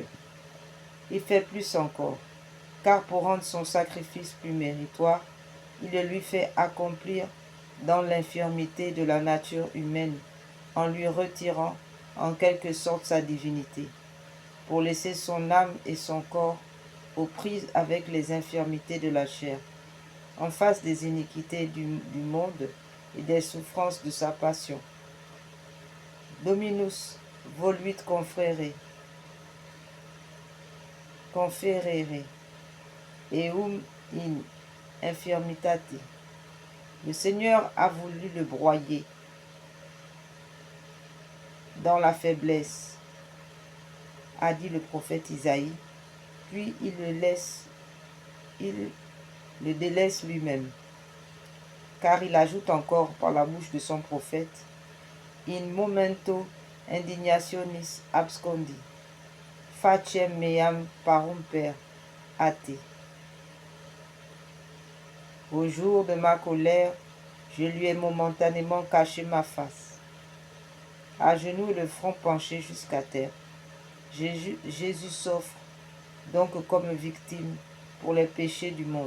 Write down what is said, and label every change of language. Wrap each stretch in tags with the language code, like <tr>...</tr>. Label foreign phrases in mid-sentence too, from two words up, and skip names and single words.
<fr>Il fait plus encore, car pour rendre son sacrifice plus méritoire, il le lui fait accomplir dans l'infirmité de la nature humaine, en lui retirant en quelque sorte sa divinité, pour laisser son âme et son corps aux prises avec les infirmités de la chair, en face des iniquités du monde et des souffrances de sa passion.</fr> <la>Dominus voluit conferere eum in infirmitate.</la> <fr>Le Seigneur a voulu le broyer dans la faiblesse, a dit le prophète Isaïe, puis il le délaisse lui-même, car il ajoute encore par la bouche de son prophète,</fr> <la>in momento indignationis abscondi, faciem meam parumper a te.</la> <fr>Au jour de ma colère, je lui ai momentanément caché ma face. À genoux, le front penché jusqu'à terre, Jésus s'offre donc comme victime pour les péchés du monde.</fr>